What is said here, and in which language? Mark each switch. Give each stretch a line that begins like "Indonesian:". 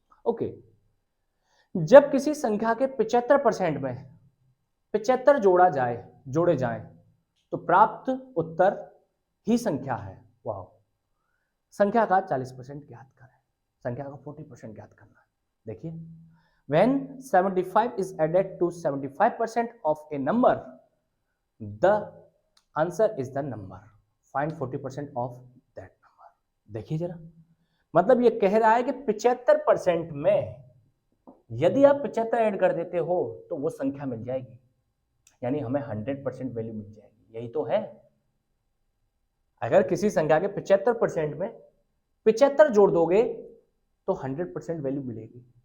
Hindi: Okay, जब किसी संख्या के 75% में 75 जोड़े जाएं तो प्राप्त उत्तर ही संख्या है। वाह, संख्या का 40% ज्ञात करें, संख्या का 40% ज्ञात करना है। देखिए,
English: when 75 is added to 75% of a number, the answer is the number, find 40% of that number।
Hindi: देखिए जरा, मतलब ये कह रहा है कि 75% में यदि आप 75 ऐड कर देते हो तो वो संख्या मिल जाएगी, यानी हमें 100% वैल्यू मिल जाएगी। यही तो है, अगर किसी संख्या के 75% में 75 जोड़ दोगे तो 100% वैल्यू मिलेगी।